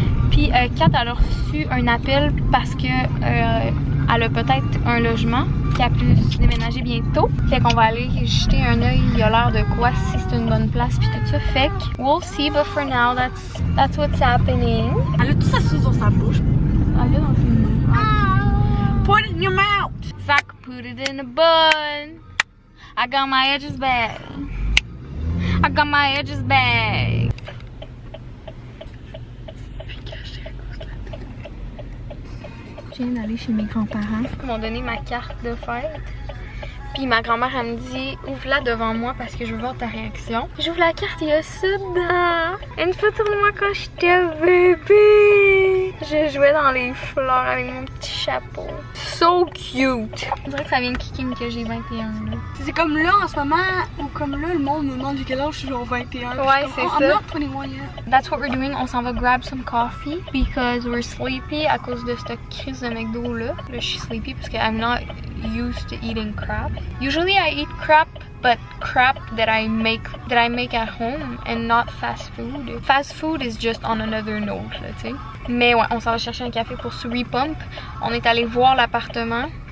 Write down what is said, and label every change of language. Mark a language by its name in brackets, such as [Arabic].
[French] Puis Kat, elle a reçu un appel parce que elle a peut-être un logement qui a pu se déménager bientôt. Fait qu'on va aller jeter un œil, il a l'air de quoi, si c'est une bonne place puis tout ça. Fait que [English] we'll see, but for now, that's what's happening. [French] Elle a tout ça dans sa bouche. Elle a dans une main. [English] Put it in your mouth! Zach, put it in a bun. I got my edges back. I got my edges back. [French] Je viens d'aller chez mes grands-parents. Ils m'ont donné ma carte de fête. Puis ma grand-mère, elle me dit, ouvre-la devant moi parce que je veux voir ta réaction. J'ouvre la carte, il y a ça dedans. Une photo de moi quand j'étais bébé. Je jouais dans les fleurs avec mon petit chapeau. [English] So cute. [French] On dirait que ça vient de Kikine que j'ai 21 là. C'est comme là en ce moment, ou comme là, le monde me demande du quel âge je suis genre 21. Ouais, c'est ça. [English] I'm not 21 yet. That's what we're doing. [French] On s'en va [English] grab some coffee because we're sleepy [French] à cause de cette crise de McDo là. Là, je suis sleepy parce que [English] I'm not used to eating crap. Usually I eat crap, but crap that I make at home and not fast food. Fast food is just on another note, [French] là, tu sais. Mais ouais, on s'en va chercher un café pour se repump. On est allé voir l'appartement.